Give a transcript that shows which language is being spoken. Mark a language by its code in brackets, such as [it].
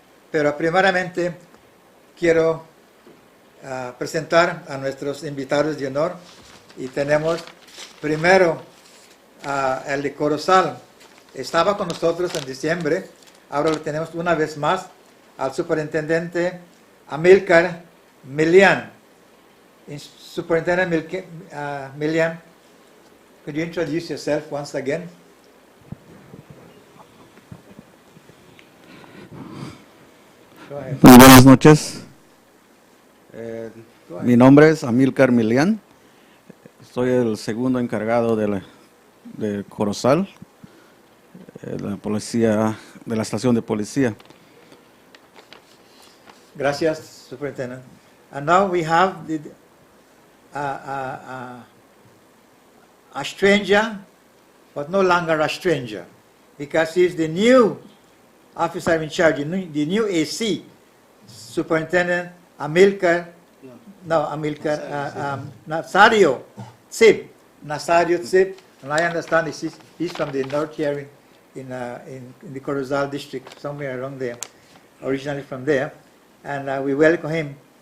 [es] Pero primeramente quiero presentar a nuestros invitados de honor y tenemos primero el de Corozal. Estaba con nosotros en diciembre, ahora lo tenemos una vez más al superintendente Amílcar Milian. Superintendente Milian, [en] Could you introduce yourself once again? Go ahead. [es] Muy buenas noches. [en] Go ahead. [es] Mi nombre es Amílcar Milián. Soy el segundo encargado de Corozal, la policía, de la estación de policía. [en] Gracias, Superintendent. And now we have a stranger, but no longer a stranger, because he's the new officer in charge, the new AC, Superintendent Nazario Tsib, and I understand he's from the north here in the Corozal district, somewhere around there, originally from there, and we welcome him.